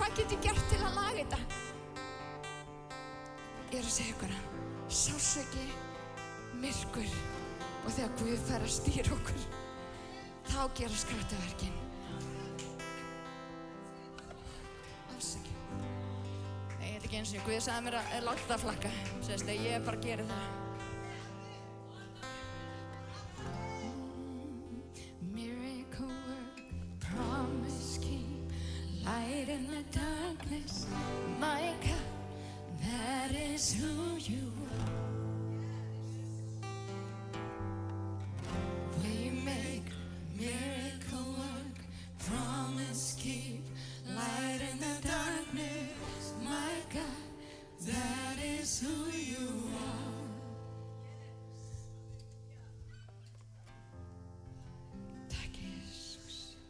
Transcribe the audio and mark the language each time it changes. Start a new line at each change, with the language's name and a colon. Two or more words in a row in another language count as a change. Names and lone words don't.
Icelandic: Hvað get ég gert til að laga þetta? Ég er að segja ykkur að sársauki, myrkur. Og þegar Guð fær að stýra okkur, þá gerast kraftaverkin. Alls ekki. Nei, þetta er ekki eins og Guð sagði mér að láta það flakka. Sérst að ég bara geri það.
English: Miracle work, promise keep, light in the darkness. My God, that is who you are. Miracle work, promise keep, light in the darkness. My God, that is who you are.
Icelandic: Takk Jesus.